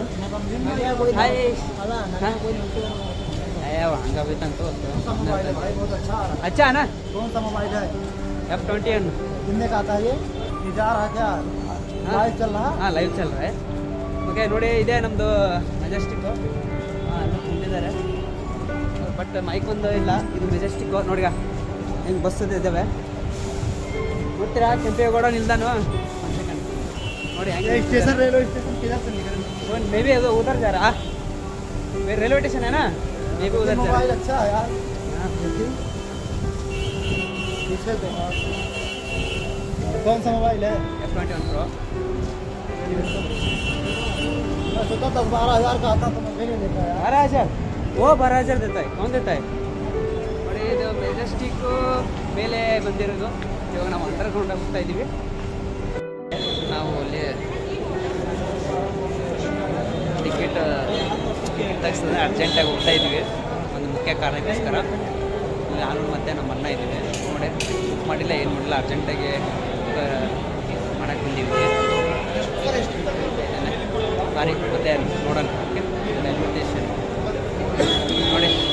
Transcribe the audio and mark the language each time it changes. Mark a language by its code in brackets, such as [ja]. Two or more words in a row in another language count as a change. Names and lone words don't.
[hi] हाय आया वहाँ भी तो बहुत अच्छा आ रहा है। अच्छा है ना कौन सा मोबाइल है? F20 कितने का आता है ये जा रहा है क्या? लाइव चल रहा है? [kn] ಹಾಂ ಲೈವ್ [hi] चल रहा है [kn] ಓಕೆ ನೋಡಿ ಇದೆ ನಮ್ಮದು ಮೆಜೆಸ್ಟಿಕ್ಕು ಹಾಂ ಎಲ್ಲ ತುಂಬಿದ್ದಾರೆ [en] but mic [kn] ಒಂದು ಇಲ್ಲ ಇದು ಮೆಜೆಸ್ಟಿಕ್ಕು ನೋಡಿ ಹೆಂಗೆ ಬಸ್ ಇದ್ದಾವೆ ನೋಡ್ತೀರಾ ಕೆಂಪೇಗೌಡ ನಿಲ್ದಾನು ಒಂದು ಸೆಕೆಂಡ್ ನೋಡಿ ಹೆಂಗೆ [hi] स्टेशन रेलवे स्टेशन किधर से निकल? मे बी उधर जा रहा रेलवे स्टेशन है ना मे बी उधर जा रहा मोबाइल अच्छा है यार। हाँ। देखिए पीछे देखो। कौन सा मोबाइल है? F21 Pro मैं सोचा 10-12 हज़ार का आता तो मैं भी नहीं लेता यार। 12,000 वो 12,000 देता है कौन देता है [kn] ನೋಡಿ ಇದು ಮೆಜೆಸ್ಟಿಕ್ಕು ಮೇಲೆ ಬಂದಿರೋದು ಇವಾಗ ನಾವು ಅಂಡರ್ಗ್ರೌಂಡ್ ಹೋಗ್ತಾ ಇದ್ದೀವಿ ನಾವು ಅಲ್ಲಿ ಟಿಕೆಟ್ ತೆಗಿಸಿದ್ರೆ ಅರ್ಜೆಂಟಾಗಿ ಹೋಗ್ತಾ ಇದ್ವಿ ಒಂದು ಮುಖ್ಯ ಕಾರಣಕ್ಕೋಸ್ಕರ ನಾನು ಮತ್ತು ನಮ್ಮ ಅಣ್ಣ ಇದ್ದೀವಿ ನೋಡಿ ಬುಕ್ ಮಾಡಿಲ್ಲ ಏನು ಮಾಡಿಲ್ಲ ಅರ್ಜೆಂಟಾಗಿ ಮಾಡಕ್ಕೆ ಬಂದಿದ್ವಿ ಸಾರಿ ಮತ್ತೆ ನೋಡೋಣ ಓಕೆ [en] railway station [kn] ನೋಡಿ